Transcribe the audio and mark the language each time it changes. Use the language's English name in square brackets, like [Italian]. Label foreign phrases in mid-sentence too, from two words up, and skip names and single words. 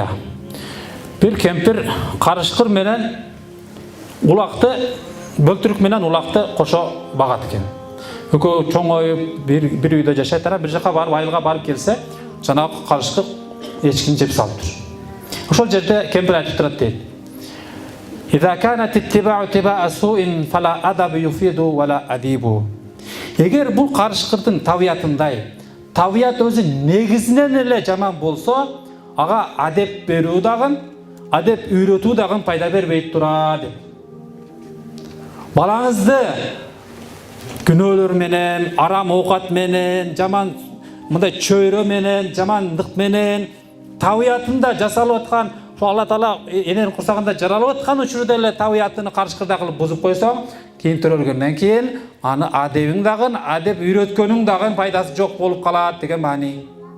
[Kyrgyz] Бир кемпир карышкыр менен улакты, бөлтүрүк менен улакты кошо багат экен. Экөө чоңоюп бир үйдө жашайт, анан бир жака барып айылга барып келсе, жанагы карышкыр эчкини жеп салыптыр. Ошол жерде кемпир айтып турат дейт. [Arabic] إذا كانت اتباع اتباع سوء فلا أدب يفيد ولا أديب. [Kyrgyz] Эгер бул карышкырдын табиятындай, табият өзү негизинен эле жаман болсо, ага адеп берүү дагы, адеп үйрөтүү дагы пайда бербейт тура деп. Балаңызды күнөөлөр менен, арам оокат менен, жаман мындай чөйрө менен, жамандык менен табиятында жасалып аткан, Алла Таала эненин курсагында жаралып аткан учурда эле табиятыны карышкырда кылып бузуп койсоң, кийин төрөлгөндөн кийин аны адебиң дагы, адеп үйрөткөнүң дагы пайдасы жок болуп калат деген маани.